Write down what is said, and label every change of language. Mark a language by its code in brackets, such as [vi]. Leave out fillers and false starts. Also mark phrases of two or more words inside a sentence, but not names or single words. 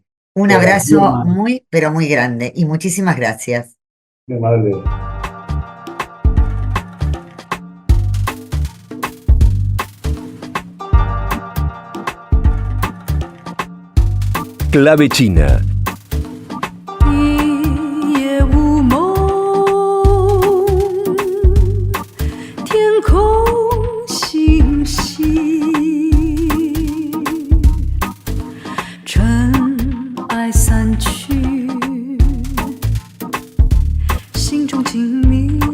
[es] Un abrazo muy, pero muy grande y muchísimas gracias. De madre. Clave China. [zh] 一夜无梦，天空星稀，尘埃散去，心中静谧。